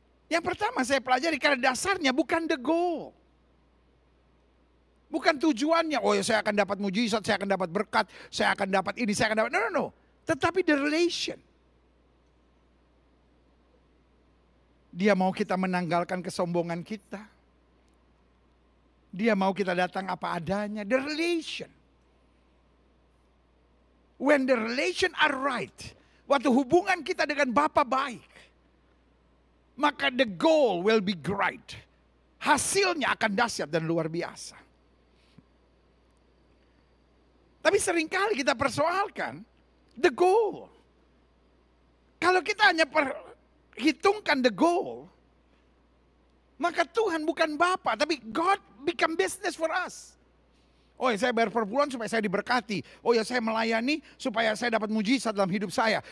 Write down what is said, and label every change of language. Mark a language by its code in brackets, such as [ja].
[id] Yang pertama saya pelajari karena dasarnya bukan [en] the goal. [id] Bukan tujuannya, oh ya saya akan dapat mujizat, saya akan dapat berkat, saya akan dapat ini, saya akan dapat, no. Tetapi [en] the relation. [id] Dia mau kita menanggalkan kesombongan kita. Dia mau kita datang apa adanya. [en] The relation. When the relation are right. [id] Waktu hubungan kita dengan Bapa baik. Maka [en] the goal will be great. [id] Hasilnya akan dahsyat dan luar biasa. Tapi seringkali kita persoalkan [en] the goal. [id] Kalau kita hanya perhitungkan [en] the goal. [id] Maka Tuhan bukan Bapa, tapi [en] God become business for us. [id] Oh ya saya bayar per bulan supaya saya diberkati. Oh ya saya melayani supaya saya dapat mujizat dalam hidup saya.